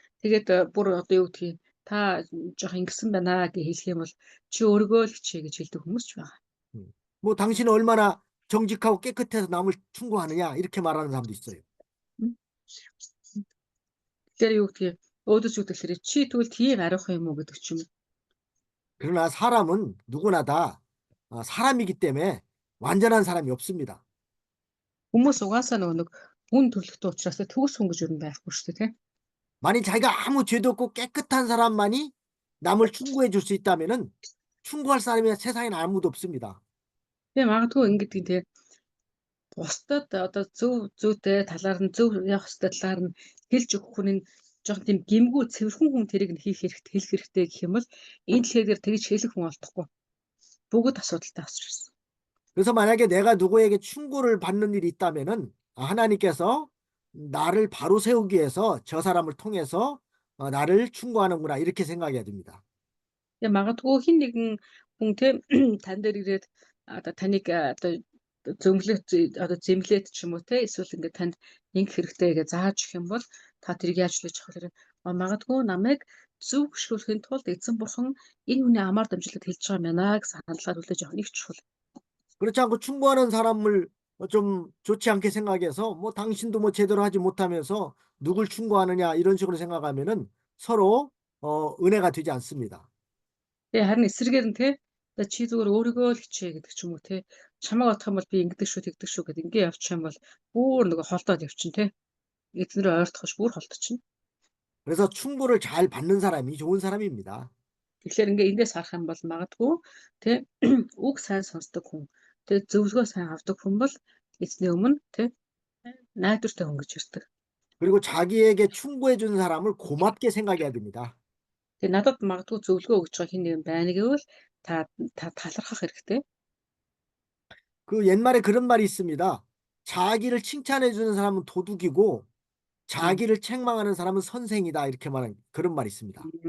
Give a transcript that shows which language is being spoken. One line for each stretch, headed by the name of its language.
Mongolian: Тэгээд бүр одоо юу гэдгийг та жоох ингэсэн байна гэж хэлэх юм бол чи өөрийгөө л хичээ гэж хэлдэг хүмүүс ч байгаа. 음.
Korean: 뭐 당신은 얼마나 정직하고 깨끗해서 남을 충고하느냐 이렇게 말하는 사람도 있어요. М.
Mongolian: Тэгэхээр юу гэдгийг өөдөөс юу гэхээр чи тэгвэл тийм ариухан юм уу гэдэг ч юм.
Korean: 그러나 사람은 누구나 다 사람이기 때문에 완전한 사람이 없습니다.
Mongolian: Хүмүүс угаасаа нөгөө нэг хүн төрлөختөө учраас төгс хүн гэж юу байхгүй шүү дээ тийм.
Korean: 만일 자기가 아무 죄도 없고 깨끗한 사람만이 남을 충고해 줄 수 있다면은 충고할 사람이 세상에는 아무도 없습니다.
Mongolian: Тэгээ магадгүй ингэдэг тийм бусдад одоо зүйтэй талаар нь зөв явах ёстой талаар нь хэлж өгөх хүн нь жоохон тийм гэмгүй цэвэрхэн хүн тэрийг нь хэлэх хэрэгтэй гэх юм бол энэ дэлхий дээр тэгж хэлэх хүн олдохгүй. Бүгд асуудалтай авчирсан.
Korean: 그래서 만약에 내가 누구에게 충고를 받는 일이 있다면은 하나님께서 나를 바로 세우기 위해서 저 사람을 통해서 나를 충고하는구나 이렇게 생각해야 됩니다.
Mongolian: Тэгээ магадгүй хин нэгэн хүн те тань дээр ирээд одоо таныг одоо зэмлээд ч юм уу те эсвэл ингээд танд ингэх хэрэгтэй гэж зааж өгөх юм бол та тэрийг яаж хүлээж авах вэ? Магадгүй намайг зөв гүшгүүлэхийн тулд эзэн бурхан энэ хүний амаар дамжуулаад хэлж байгаа юм байна гэсэн хандлагаар хүлээж авах нэг чухал.
Korean: 그렇지 않고 충고하는 사람을 좀 좋지 않게 생각해서 뭐 당신도 뭐 제대로 하지 못하면서 누굴 충고하느냐 이런 식으로 생각하면은 서로 은혜가 되지 않습니다.
Mongolian: Тэгээ харин эсрэгээр нь те одоо чи зүгээр өөрийгөө л хичээ гэдэг ч юм уу те чамайг бодох юм бол би ингэдэг шүү тэгдэг шүү гэд ингээ явчих юм бол бүр нөгөө холдоод явчин те эзнэрээ ойртохш бүр холдчихно.
Korean: 그래서 충고를 잘 받는 사람이 좋은 사람입니다.
Mongolian: Тэгэхээр ингээ эндээс харах юм бол магадгүй тэ үг сайн сонсдог хүн тэ зөвлөгөө сайн авдаг хүн бол эзний өмнө тэ найдвартай хүн гэж ярьдаг.
Korean: 그리고 자기에게 충고해 주는 사람을 고맙게 생각해야 됩니다.
Mongolian: Тэгээ надад магадгүй зөвлөгөө өгч байгаа хин нэгэн байна гэвэл та талархах хэрэгтэй.
Korean: 그 옛말에 그런 말이 있습니다. 자기를 칭찬해 주는 사람은 도둑이고 음. 자기를 책망하는 사람은 선생이다. 이렇게 말하는 그런 말이 있습니다.